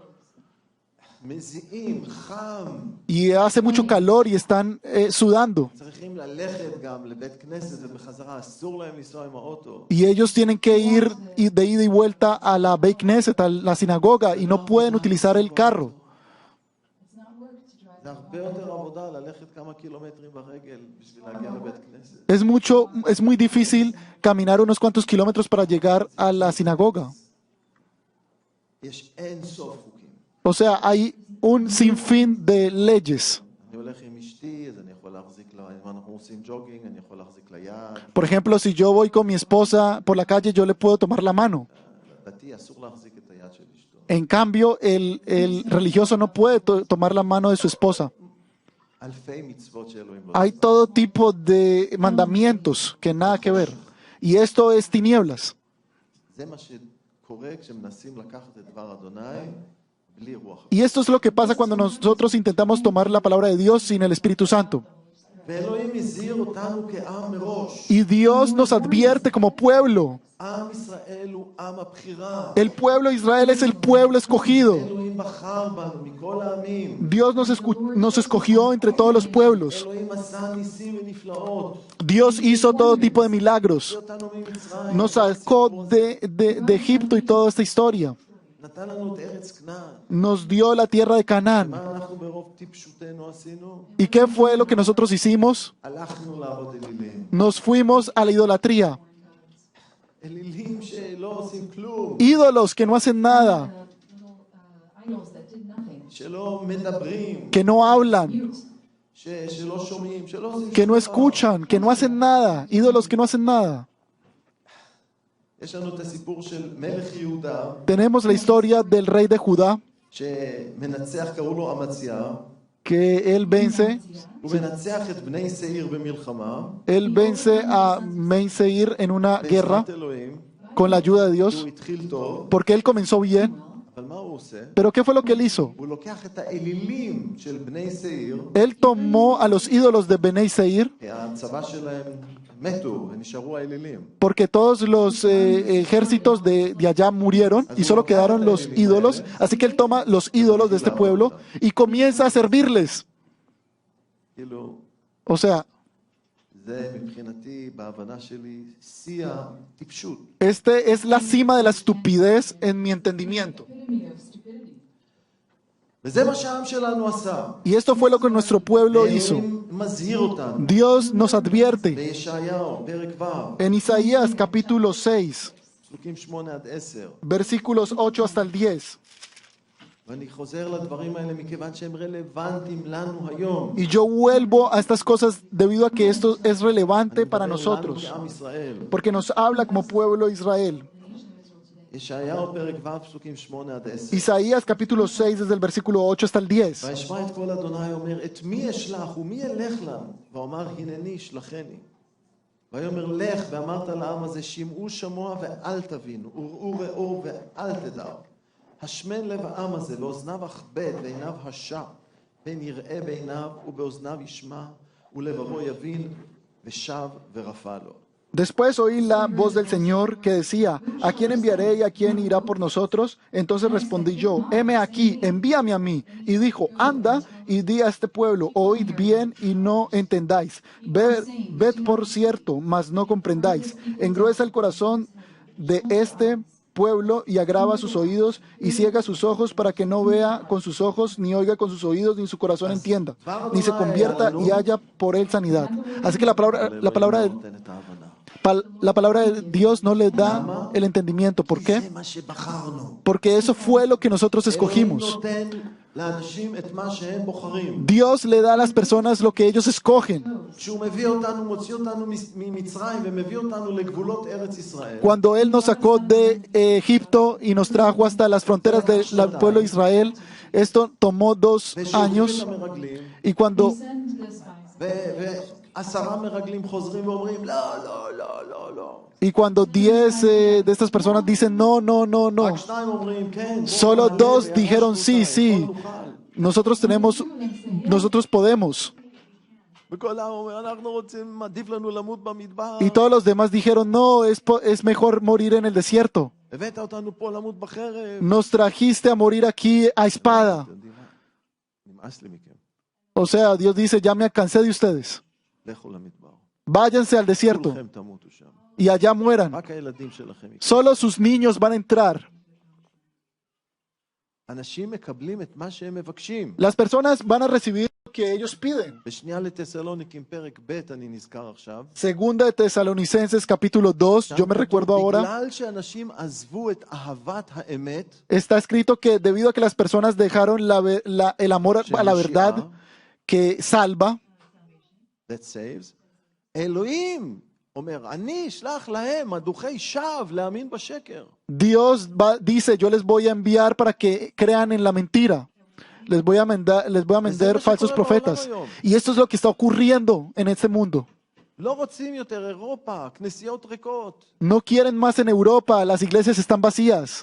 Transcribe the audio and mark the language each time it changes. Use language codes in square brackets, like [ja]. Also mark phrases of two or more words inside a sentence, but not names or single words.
[he] מזיעים, חם, [es] y hace mucho calor y están sudando. [he] צריכים ללכת גם לבית כנסת ובחזרה, אסור להם לנסוע עם האוטו. [es] Y ellos tienen que ir de ida y vuelta a la [he] בית כנסת, [es] a la sinagoga, y no pueden utilizar el carro. [en] It's not work to drive. [he] זה הרבה יותר עבודה ללכת כמה קילומטרים ברגל בשביל להגיע לבית כנסת. [es] Es muy difícil caminar unos cuantos kilómetros para llegar a la sinagoga. [he] יש אין סוף חוקים. [es] O sea, hay un sinfín de leyes. [he] אני הולך עם אשתי, אז אני יכול להחזיק לה, אם אנחנו עושים ג'וגינג, אני יכול להחזיק לה יד. [es] Por ejemplo, si yo voy con mi esposa por la calle, yo le puedo tomar la mano. [he] דתי אסור להחזיק את היד של אשתו. [es] En cambio, el religioso no puede tomar la mano de su esposa. [he] אלפי מצוות שאלוהים לא [es] Hay [he] עושה. [es] todo tipo de mandamientos que nada que ver. Y esto es tinieblas. [he] זה מה שקורה כשמנסים לקחת את דבר אדוני בלי רוח. [es] Y esto es lo que pasa cuando nosotros intentamos tomar la palabra de Dios sin el Espíritu Santo. [he] ואלוהים הזהיר אותנו כעם מראש. [es] Y Dios nos advierte como pueblo. [he] עם ישראל הוא עם הבחירה. [es] El pueblo de Israel es el pueblo escogido. [he] אלוהים בחר בנו מכל העמים. [es] Dios nos escogió entre todos los pueblos. [he] אלוהים עשה ניסים ונפלאות. [es] Dios hizo todo tipo de milagros. [he] אותנו ממצרים. [es] Nos sacó de Egipto y toda esta historia. [he] נתן לנו את ארץ כנען. [es] nos dio la tierra de Canaán. [he] מה אנחנו ברוב טיפשותנו עשינו? [es] ¿Y qué fue lo que nosotros hicimos? [he] הלכנו לעבוד אלילים. [es] Nos fuimos a la idolatría. [he] אלילים שלא עושים כלום, [es] Ídolos que no hacen nada, [en] Little idols that did nothing. [he] שלא מדברים, [es] que no hablan, [he] שלא שומעים, שלא עושים [es] que no [he] שום דבר. [es] escuchan, que no hacen nada. Ídolos que no hacen nada. [he] יש לנו את הסיפור של מלך יהודה, [es] Tenemos la historia del rey de Judá, [he] שמנצח, קראו לו אמציה, [es] que él vence. [he] הוא מנצח את בני שעיר במלחמה, [es] Él vence a Meiseir en una guerra [he] בעזרת אלוהים, [es] con la ayuda de [he] הוא [es] Dios, [he] התחיל טוב, [es] porque él comenzó bien. [he] אבל מה הוא עושה? [es] Pero ¿qué fue lo que él hizo? [he] הוא לוקח את האלילים של בני שעיר, [es] Él tomó a los ídolos de Benei Seir, [he] הצבא שלהם מתו ונשארו האלילים. [es] porque todos los ejércitos de allá murieron y solo quedaron los ídolos. Así que él toma los ídolos de este pueblo y comienza a servirles. [he] כאילו, [es] O sea, [he] זה מבחינתי, בהבנה שלי, שיא הטיפשות. [es] este es la cima de la estupidez en mi entendimiento. [en] Epitome of stupidity. [he] וזה מה שהעם שלנו עשה. [es] Y esto fue lo que nuestro pueblo hizo. [he] אלוהים מזהיר אותנו. [es] Dios nos advierte [he] בישעיהו, פרק ו', [es] en Isaías capítulo 6, [he] פסוקים 8-10. [es] versículos 8 hasta el 10. [he] ואני חוזר לדברים האלה מכיוון שהם רלוונטיים לנו היום. [es] Y yo vuelvo a estas cosas debido a que esto es relevante para [he] לנו [es] nosotros, [he] כעם ישראל. [es] porque nos habla como pueblo de Israel. [he] ישעיהו, פרק ו', פסוקים 8-10. [es] Isaías capítulo 6 desde el versículo 8 hasta el 10. [he] וישמע את קול אדוני אומר, את מי אשלח ומי ילך לנו? ואומר, הנני שלחני. ויאמר לך ואמרת לעם הזה, שמעו שמוע ואל תבינו, וראו ראו ואל תדעו. השמן לב העם הזה, ואוזניו אכבד ועיניו השע, פן יראה בעיניו ובאוזניו ישמע, ולבבו יבין, ושב ורפא לו. [es] Después oí la voz del Señor que decía, ¿a quién enviaré y a quién irá por nosotros? Entonces respondí yo, heme aquí, envíame a mí. Y dijo, anda y di a este pueblo, oíd bien y no entendáis. Ved por cierto, mas no comprendáis. Engruesa el corazón de este pueblo y agrava sus oídos y ciega sus ojos para que no vea con sus ojos, ni oiga con sus oídos, ni su corazón entienda, ni se convierta y haya por él sanidad. Así que la palabra de Dios no le da el entendimiento. ¿Por qué? [he] זה מה שבחרנו. [es] Porque eso fue lo que nosotros escogimos. [he] אלוהים נותן לאנשים את מה שהם בוחרים. [es] Dios le da a las personas lo que ellos escogen. [he] כשהוא מביא אותנו, מוציא אותנו ממצרים ומביא אותנו לגבולות ארץ ישראל. [es] Cuando Él nos sacó de Egipto y nos trajo hasta las fronteras del pueblo de Israel, esto tomó 2 años. [he] ושולחים למרגלים, [es] Y cuando [en] Send the spies. [he] ו10 מרגלים חוזרים ואומרים, לא, לא, לא, לא, לא. [es] Y cuando 10 de estas personas dicen no, no, no, no, [he] רק 2 אומרים, כן, בואו [es] solo [he] נעלה [es] 2 [he] וירשנו [es] dijeron sí, [he] אותם, [es] sí, [he] בואו נוכל. [es] nosotros podemos. [he] וכל העם אומר, אנחנו רוצים, עדיף לנו למות במדבר. [es] Y todos los demás dijeron no, es mejor morir en el desierto. [he] הבאת אותנו פה למות בחרב. [es] Nos trajiste a morir aquí a espada. [he] אתם יודעים מה? נמאס לי מכם. [es] O sea, Dios dice, ya me cansé de ustedes. [he] לכו למדבר. [es] Váyanse al desierto [he] כולכם תמותו שם. [es] y allá mueran. [he] רק הילדים שלכם. [es] Solo sus niños van a entrar. [he] אנשים מקבלים את מה שהם מבקשים. [es] Las personas van a recibir lo que ellos piden. [he] בשנייה לתסלוניקים פרק ב' אני נזכר עכשיו. [es] Segunda de Tesalonicenses capítulo 2, yo me recuerdo ahora, בגלל שאנשים עזבו את אהבת האמת, está escrito que debido a que las personas dejaron el amor a la verdad que salva, [en] that saves, [he] אלוהים אומר, אני אשלח להם מדוכי שווא להאמין בשקר. [es] Dios dice, yo les voy a enviar para que crean en la mentira. Les voy a mandar falsos profetas. Y esto es lo que está ocurriendo en este mundo. [he] לא רוצים יותר אירופה, כנסיות ריקות. [es] No quieren más en Europa, las iglesias están vacías.